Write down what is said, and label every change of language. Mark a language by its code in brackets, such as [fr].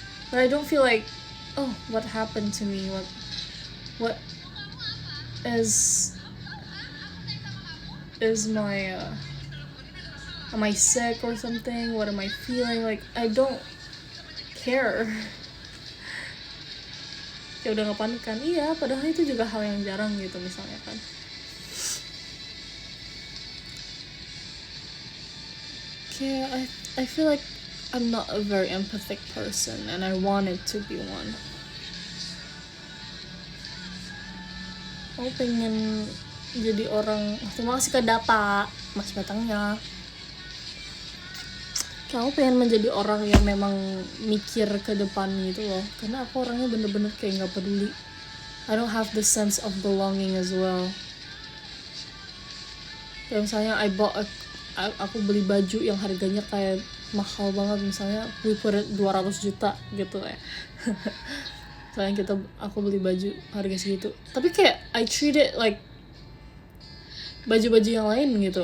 [en] But I don't feel like, oh, what happened to me? What is my am I sick or something, what am I feeling, like I don't care. [id] Kayak udah ngepanik kan, iya padahal itu juga hal yang jarang gitu misalnya kan. Kayak [en] I feel like I'm not a very empathic person and I wanted to be one. [id] Aku pengen jadi orang, terima kasih ke data mas batangnya. Kayak aku pengen menjadi orang yang memang mikir ke depan gitu loh, karena aku orangnya bener-bener kayak nggak peduli. [en] I don't have the sense of belonging as well. [id] Kayak misalnya aku beli baju yang harganya kayak mahal banget, misalnya [en] we put it [id] 200 juta gitu ya. Misalnya aku beli baju harga segitu, tapi kayak [en] I treat it like [id] baju-baju yang lain gitu.